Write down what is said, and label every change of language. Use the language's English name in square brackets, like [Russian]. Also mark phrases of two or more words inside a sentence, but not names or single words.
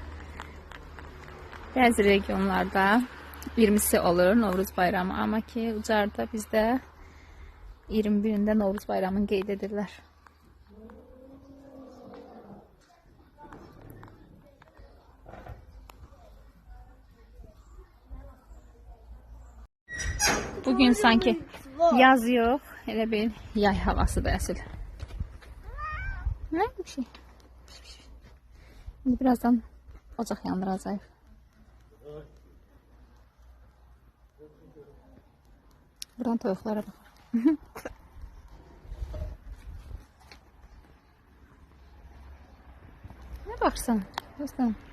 [Azerbaijani] Bəzi regionlarda 20'si olur Novruz bayramı, amma ki Ucarda bizdə 21'ində Novruz bayramını qeyd edirlər. [Turkish] Bugün sanki yaz yok, [Azerbaijani] elə bir yay havası da əsir. [Turkish] Ne bir şey? [Azerbaijani] Şimdi birazdan ocaq yandıracağıq. Buradan toyuqlara bak. [Turkish] Ne baksan? Dostum.